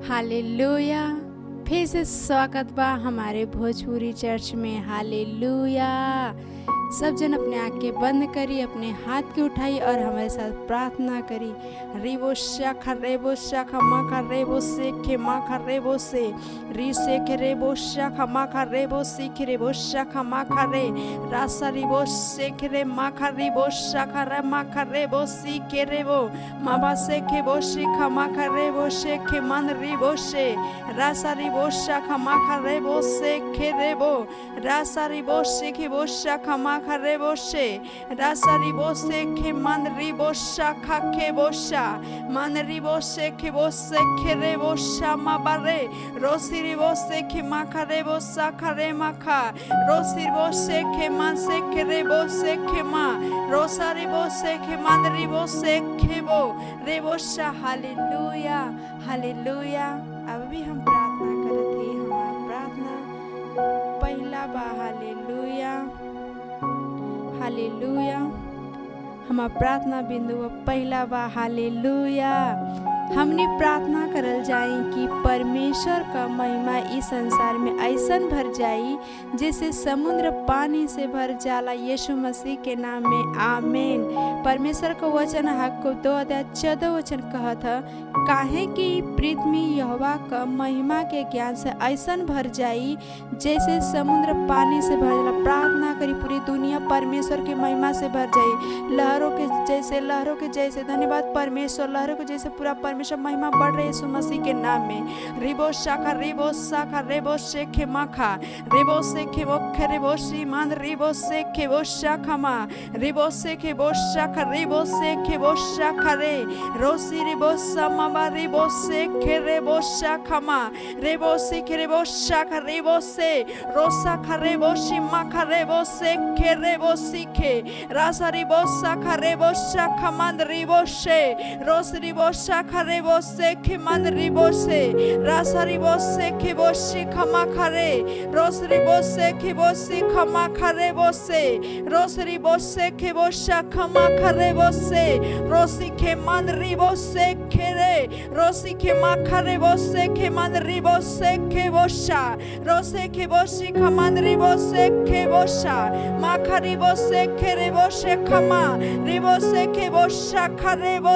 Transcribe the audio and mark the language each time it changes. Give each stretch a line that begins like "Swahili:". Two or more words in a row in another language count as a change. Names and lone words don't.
Bhojpuri: हालेलुया। फिर से स्वागत बा हमारे भोजपुरी चर्च में। हालेलुया। सब जन अपने आंखें बंद करी, अपने हाथ की उठाई और हमारे साथ प्रार्थना करी। रिबो शाखा रेबो शाखा माखा रेबो सेखे माखा रेबो से री सेखे रेबो शाखा माखा रेबो सीखे रेबो शाखा माखा रे रासा रिबो सेखे रे माखा रिबो शाखा रे माखा रेबो सीखे रेबो माबा सेखे बो शिखा माखा रेबो शेखे मन रिबो से रासा रिबो शाखा माखा रेबो सेखे रेबो रासा रिबो सेखे बो शाखा माखा रेबो से रासा रिबो सेखे मन रिबो शाखा के बोशा मन रिबो सेखे बो सेखे रेबो शामा बारे रोसी रिबो सेखे माखा रेबो साखा रे माखा रोसी रिबो सेखे मन सेखे रेबो सेखे मा रोसा रिबो सेखे मन रिबो सेखे बो रेबो शा। हालेलुया हालेलुया। अब भी हम प्रार्थना करत ही, हमारा प्रार्थना पहला बा। हालेलुया हालेलुया। हमारा प्रार्थना बिंदु पहला बा। हालेलुया। हमने प्रार्थना करल जाई कि परमेश्वर का महिमा इस संसार में ऐसन भर जाई जैसे समुद्र पानी से भर जाला। यीशु मसीह के नाम में आमीन। परमेश्वर का वचन हक 2:14 वचन कहत है, काहे कि पृथ्वी यहोवा का महिमा के ज्ञान से ऐसन भर जाई जैसे समुद्र पानी से भर जाला। प्रार्थना करी पूरी दुनिया परमेश्वर की महिमा से भर जाई। लहरों के जैसे धन्यवाद परमेश्वर, लहरों के जैसे पूरा परमेश्वर महिमा बढ़ रही है यीशु मसीह के नाम में। रिबो शाखा रेबो शेखे माखा रिबो सेखे मोखे रिबो श्रीमान रिबो सेखे वो शाखा मा रिबो सेखे वो शाखा रिबो सेखे वो शाखा रे रोसी रिबो समाबा रिबो सेखे रिबो शाखा मा रिबो सेखे रिबो शाखा रिबो से रोसा खरेबो शिमा खरेबो सेखे रिबो सीखे रासा रिबो शाखा रिबो शाखा मंद रिबो से रोस रिबो शाखा रेबो सेखे मन रिबो से रासा रिबो सेखे बो शिखमा खरे रोस रिबो सेखे बो शिखमा खरे बो से रोस रिबो सेखे बो शखमा खरे बो से रोसी के मन रिबो सेखे रे रोसी के मा खरे बो सेखे मन रिबो सेखे बो शा रोसे के बो शिखमन रिबो सेखे बो शा मा खरिबो सेखे रेबो शेखमा रिबो सेखे बो शखा रेबो